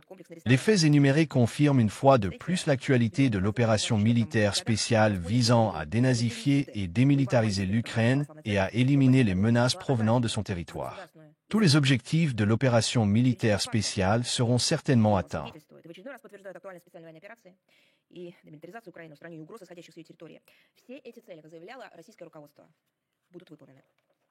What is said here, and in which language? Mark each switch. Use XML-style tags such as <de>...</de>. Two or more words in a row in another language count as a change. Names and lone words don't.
<fr>Les faits énumérés confirment une fois de plus l'actualité de l'opération militaire spéciale visant à dénazifier et démilitariser l'Ukraine et à éliminer les menaces provenant de son territoire. Tous les objectifs de l'opération militaire spéciale seront certainement atteints.</fr> <ru>В очередной раз подтверждает актуальность специальной военной операции и демилитаризацию Украины в стране и угрозы, исходящих с ее территории. Все эти цели, как заявляло российское руководство, будут выполнены.</ru>